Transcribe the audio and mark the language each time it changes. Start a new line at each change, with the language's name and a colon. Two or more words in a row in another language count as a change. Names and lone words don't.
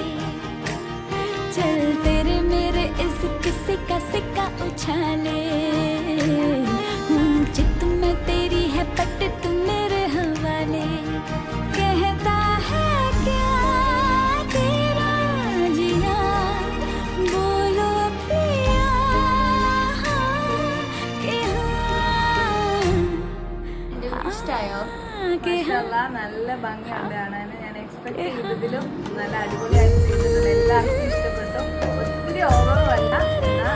Hindi: चल तेरे मेरे इस किस्से का सिक्का उछाले हूँ चित में तेरी है पट तुम मेरे हवाले कहता है क्या तेरा जिया बोलो पिया कि
Malayalam: ഇഷ്ടായോ? നല്ല ഭംഗിയുണ്ട് കാണാൻ. ഞാൻ എക്സ്പെക്ട് ചെയ്തതിലും നല്ല അടിപൊളിയായിട്ട് ചെയ്തിട്ടുണ്ട്. എല്ലാവർക്കും ഇഷ്ടപ്പെട്ടു. ഒത്തിരി ഓവറും അല്ല.